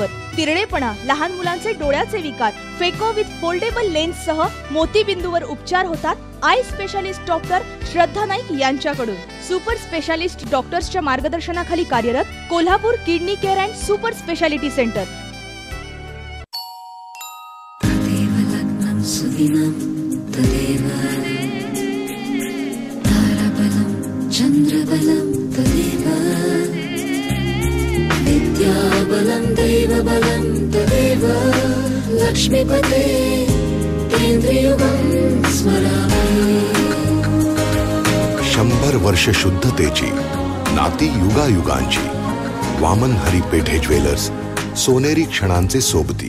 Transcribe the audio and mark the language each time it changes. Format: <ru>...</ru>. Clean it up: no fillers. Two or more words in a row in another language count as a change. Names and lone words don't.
<mr>तिरडेपणा, लहान मुलांचे डोळ्याचे विकार,</mr> <en>phaco with foldable lens</en> <mr>सह मोतीबिंदूवर उपचार होतात</mr> <en>eye specialist</en> <mr>डॉक्टर श्रद्धा नाईक यांच्याकडून.</mr> <en>super specialist</en> <mr>डॉक्टर्सच्या मार्गदर्शनाखाली कार्यरत कोल्हापूर किडनी केअर अँड सुपर स्पेशालिटी सेंटर.</mr> <sa>चंद्रबलं तदेव विद्याबलं दैवबलं तदेव लक्ष्मीपते केंद्रयुगं स्मरामि.</sa> <mr>100 वर्ष शुद्धतेची, नाती युगायुगांची. वामन हरी पेठे ज्वेलर्स, सोनेरी क्षणांचे सोबती.</mr>